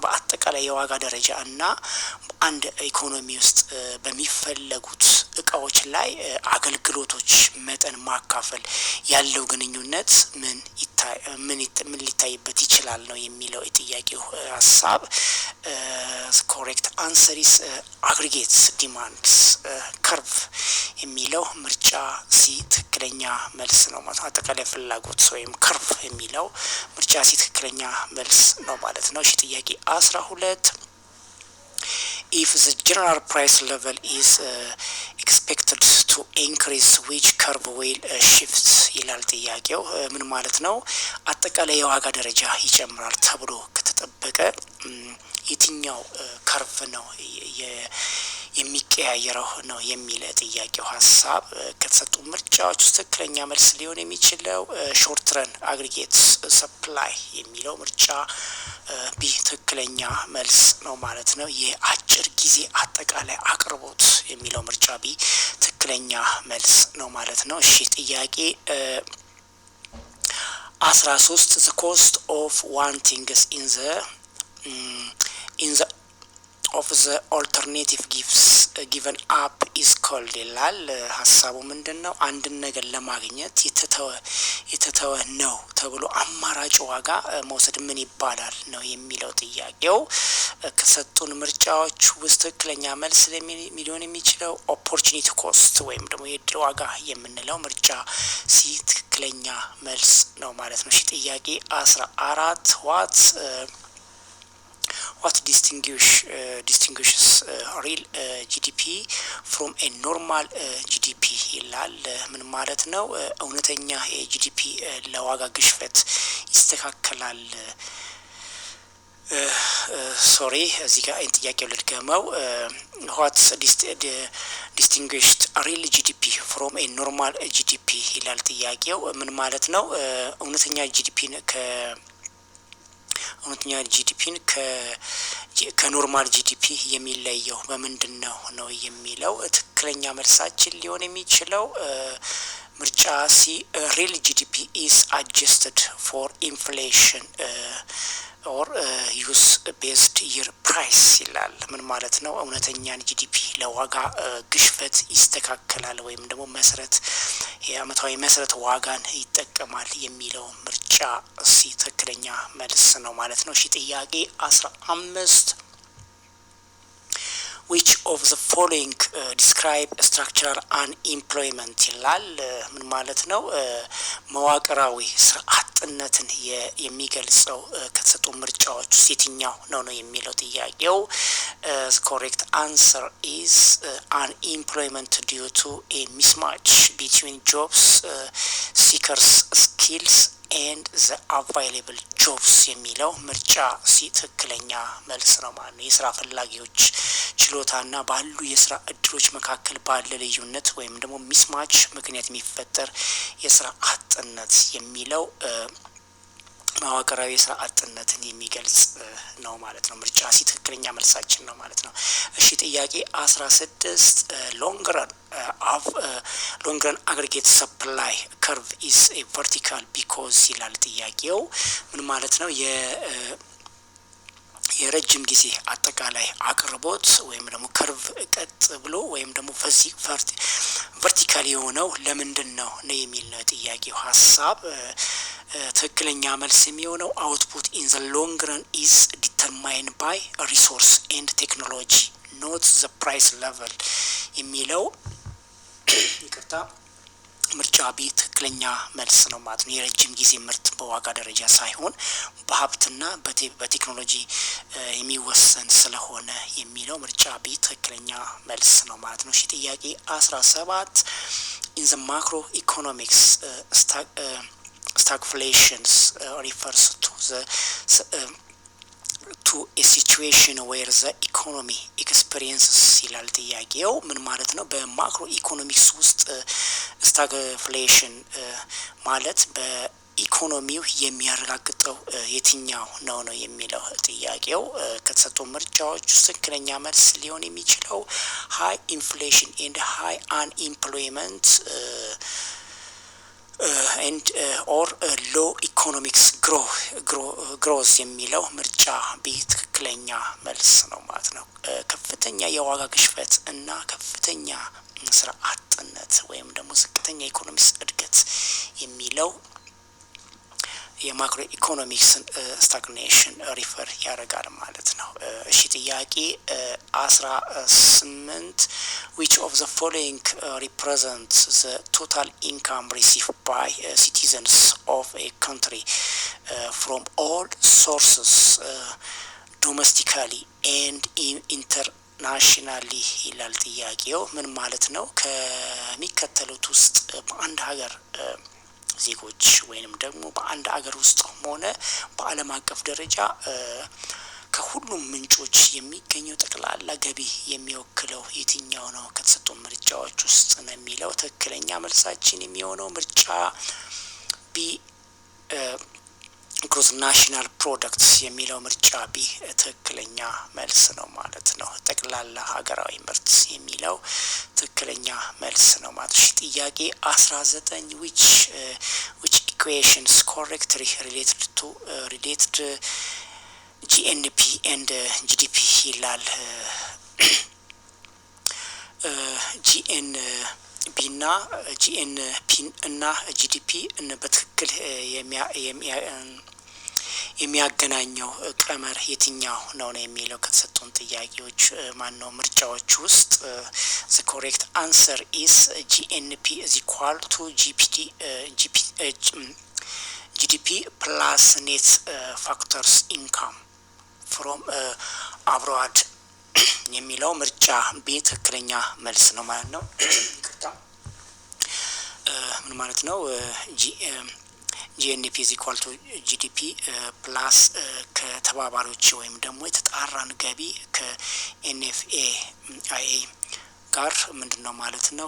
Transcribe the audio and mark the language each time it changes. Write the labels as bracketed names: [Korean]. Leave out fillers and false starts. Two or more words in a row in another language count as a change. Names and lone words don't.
[Amharic] በአጠቃላይ የዋጋ ደረጃ እና አንድ ኢኮኖሚ ውስጥ በሚፈለጉት እቃዎች ላይ አገልግሎቶች መጠን ማካፈል ያለው ግንኙነት ምን ሊታይበት ይችላል ነው የሚለው የጥያቄው ሀሳብ። [English] correct answer is aggregate demands curve [Amharic] የሚለው ምርጫ ሲ ትክክለኛ መልስ ነው ማለት ነው። አጠቃላይ ፍላጎት ወይም curve የሚለው ምርጫ ሲ ትክክለኛ መልስ ነው ማለት ነው። እሺ ጥያቄ 12 [English] if the general price level is expected to increase which curve will shift [Amharic] ይላል ጥያቄው። ምን ማለት ነው? አጠቃላይ የዋጋ ደረጃ ይጨምራል ተብሎ ከተጠበቀ የትኛው ከርቭ ነው የሚቀያየረው ነው የሚል ጥያቄው ሀሳብ። ከተሰጡ ምርጫዎች ውስጥ ትክክለኛ መልስ ሊሆን የሚችለው [English] short run aggregate supply [Amharic] የሚለው ምርጫ ቢ ትክክለኛ መልስ ነው ማለት ነው። የአጭር ጊዜ አጠቃላይ አቅርቦት የሚለው ምርጫ ቢ ትክክለኛ መልስ ነው ማለት ነው። እሺ ጥያቄ [English] 13 the cost of one things in the of the alternative given up is called [Amharic] ይላል። ሀሳቡ ምንድነው? አንድን ነገር ለማግኘት የተተወ ነው ተብሎ አማራጭ ዋጋ መውሰድ ምን ይባላል ነው የሚለው ጥያቄው። ከሰጡን ምርጫዎች ውስጥ ትክክለኛ መልስ ሊሆን የሚችለው [English] opportunity cost [Amharic] ወይም ደግሞ የዕድል ዋጋ የምንለው ምርጫ ሲ ትክክለኛ መልስ ነው ማለት ነው። እሺ ጥያቄ [English] 14 what distinguishes real GDP from a normal GDP [Amharic] ይላል። ምን ማለት ነው? እውነተኛ የጂዲፒ ለዋጋ ግሽበት ይስተካከላል። ሶሪ እዚህ ጋር ጥያቄው ልድገመው። [English] what distinguished real GDP from a normal GDP [Amharic] ይላል ጥያቄው። ምን ማለት ነው? እውነተኛ ጂዲፒን ከኖርማል ጂዲፒ የሚለየው በምንድነው ነው የሚለው። ትክክለኛ መልሳችን ሊሆን የሚችለው ምርጫ ሲ [English] real GDP is adjusted for inflation or use based year price [Amharic] ይላል። ምን ማለት ነው? እውነተኛን ጂዲፒ ለዋጋ ግሽበት ይስተካከላል ወይም ደግሞ የአመታዊ መሰረት ዋጋን ይጠቀማል የሚለው ምርጫ ሲ ትክክለኛ መልስ ነው ማለት ነው። እሺ ጥያቄ 15 [English] which of the following describe structural unemployment [Amharic] ይላል። ምን ማለት ነው? መዋቅራዊ ስራ አጥነትን የሚገልጸው ከተሰጡ ምርጫዎች ውስጥ የትኛው ነው የሚለው ጥያቄው። [English] The correct answer is unemployment due to a mismatch between jobs seekers skills and the available jobs [Amharic] የሚለው ምርጫ ትክክለኛ መልስ ነው ማለት ነው። የስራ ፈላጊዎች ችሎታና ባሉ የስራ እድሎች መካከል ባለ ልዩነት ወይም ደግሞ ሚስማች ምክንያት የሚፈጠር የስራ አጥነት የሚለው መዋቅራዊ የስራ አጥነትን የሚገልጽ ነው ማለት ነው። ምርጫ ትክክለኛ መልሳችን ነው ማለት ነው። እሺ ጥያቄ 16 [English] long run aggregate supply curve is a vertical because [Amharic] ይላል ጥያቄው። ምን ማለት ነው? የረጅም ጊዜ አጠቃላይ አቅርቦት ወይም ደግሞ ከርቭ ቀጥ ብሎ ወይም ደግሞ ቨርቲካል የሆነው ለምንድን ነው የሚል ነው ጥያቄው ሐሳብ። ትክክለኛ መልስ [English] የሚሆነው output in the long run is determined by resource and technology not the price [Amharic] level የሚለው ይቅርታ ምርጫ ቢ ትክክለኛ መልስ ነው ማለት ነው። የረጅም ጊዜ ምርት በዋጋ ደረጃ ሳይሆን በሀብትና በቴክኖሎጂ የሚወሰን ስለሆነ የሚለው ምርጫ ቢ ትክክለኛ መልስ ነው ማለት ነው። እሺ ጥያቄ 17 [English] in the macroeconomics stagflations refers to a situation where the economy experiences [Amharic] ይላል ጥያቄው። ምን ማለት ነው? በማክሮ ኢኮኖሚክስ ውስጥ ስታግፍሌሽን ማለት በኢኮኖሚው የሚያረጋግጠው የትኛው ነው የሚለው ጥያቄው። ከተሰጡ ምርጫዎች ውስጥ ትክክለኛ መልስ ሊሆን የሚችለው [English] high inflation and high unemployment and or low economics growth [Amharic] የሚለው ምርጫ ቢ ትክክለኛ መልስ ነው ማለት ነው። ከፍተኛ የዋጋ ግሽበት እና ከፍተኛ ስራ አጥነት ወይም ደግሞ ዝቅተኛ ኢኮኖሚክስ እድገት የሚለው [English] የማክሮ ኢኮኖሚክስ ስታግኔሽን ሪፈር ያደርጋል ማለት ነው። እሺ ጥያቄ 18 which of the following represents the total income received by citizens of a country from all sources domestically and internationally [Amharic] ይላል ጥያቄው። ምን ማለት ነው? ከሚከተሉት ውስጥ በአንድ ሀገር ዜጎች ወይንም ደግሞ በአንድ ሀገር ውስጥ ሆነ በዓለም አቀፍ ደረጃ ከሁሉም ምንጮች የሚገኘው ጠቅላላ ገቢ የሚወክለው የትኛው ነው ከተሰጡ ምርጫዎች ውስጥ ነው የሚለው ትክክለኛ መልሳችን የሚሆነው ምርጫ ቢ [English] gross national product [Amharic] የሚለው ምርጫ ቢ ትክክለኛ መልስ ነው ማለት ነው። ጠቅላላ ሀገራዊ ምርት የሚለው ትክክለኛ መልስ ነው ማለት ነው። ጥያቄ 19 [English] which equations correctly related GNP and GDP [Amharic] ይላል። GNP እና GNP እና GDP በትክክል የሚያገናኘው ቀመር የትኛው ነው የሚለው ከተሰጡን ጥያቄዎች ማነው ምርጫዎች ውስጥ [English] the correct answer is GNP is equal to GDP plus net factors income from abroad [Amharic] የሚለው ምርጫ ቢ ትክክለኛ መልስ ነው ማለት ነው። ምን ማለት ነው? [English] GNP is equal to GDP plus [Amharic] ከተባባሪዎች ወይም ደግሞ የተጣራን ገቢ ከNFA ጋር ምንድነው ማለት ነው?